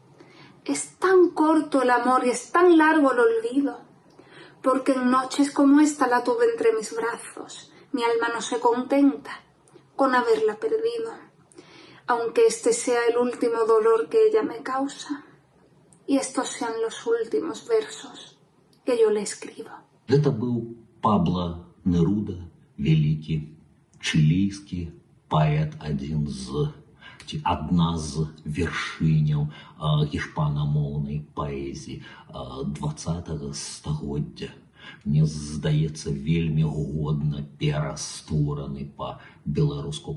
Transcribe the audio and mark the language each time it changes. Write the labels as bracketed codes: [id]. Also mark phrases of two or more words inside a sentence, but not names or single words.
[es] Es tan corto el amor y es tan largo el olvido, porque en noches como esta la tuve entre mis brazos. Mi alma no se contenta con haberla perdido, aunque este sea el último dolor que ella me causa, y estos sean los últimos versos que yo le escribo. [be] Гэта быў Пабло Неруда, вялікі чылійскі паэт, адзін з ці адна з вяршыняў гішпанамоўнай паэзіі 20-го стагоддзя. Мне здаецца, вельмі годна пераствораны па-беларуску.